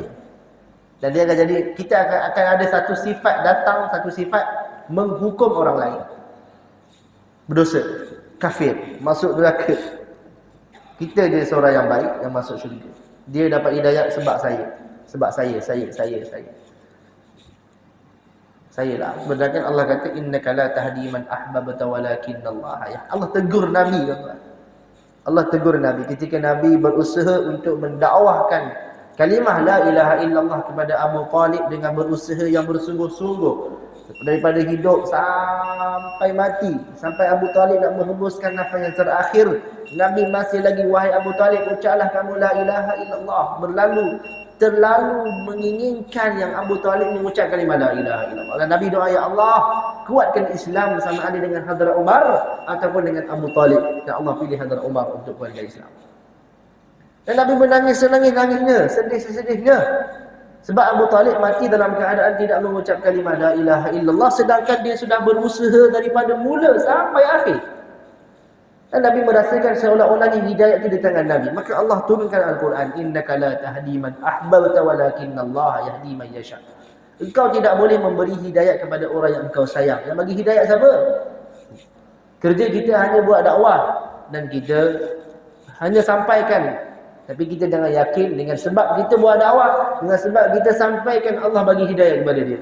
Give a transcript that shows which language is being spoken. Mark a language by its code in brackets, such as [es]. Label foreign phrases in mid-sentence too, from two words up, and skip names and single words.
[ms] Dan dia akan jadi, kita akan ada satu sifat datang, satu sifat menghukum orang lain. Berdosa, kafir, masuk neraka. Kita je seorang yang baik yang masuk syurga. Dia dapat hidayah sebab saya. Sebab saya. Sayalah. Sedangkan Allah kata [ar] إنك لا تهدي من أحببت ولكن الله يهدي. [ms] Allah tegur Nabi, tuan-tuan. Allah tegur Nabi ketika Nabi berusaha untuk mendakwahkan kalimah [ar] لا إله إلا الله [ms] kepada Abu Talib dengan berusaha yang bersungguh-sungguh. Daripada hidup sampai mati, sampai Abu Talib nak menghembuskan nafas yang terakhir, Nabi masih lagi, wahai Abu Talib, ucaplah kamu [ar] لا إله إلا الله. [ms] Terlalu menginginkan yang Abu Talib mengucap kalimah [ar] لا إله إلا الله. [ms] Dan Nabi doa, ya Allah, kuatkan Islam sama ada dengan Hadrat Umar ataupun dengan Abu Talib. Dan Allah pilih Hadrat Umar untuk kuatkan Islam. Dan Nabi menangis senangis-nangisnya, sedih-sedihnya. Sebab Abu Talib mati dalam keadaan tidak mengucap kalimah [ar] لا إله إلا الله, [ms] sedangkan dia sudah berusaha daripada mula sampai akhir. Dan Nabi merasakan seolah-olah hidayah itu di tangan Nabi. Maka Allah turunkan Al-Quran, [ar] إنك لا تهدي من أحببت ولكن الله يهدي من يشاء. [ms] Engkau tidak boleh memberi hidayah kepada orang yang engkau sayang. Yang bagi hidayah siapa? Kerja kita hanya buat dakwah dan kita hanya sampaikan. Tapi kita jangan yakin dengan sebab kita buat dakwah, dengan sebab kita sampaikan, Allah bagi hidayah kepada dia.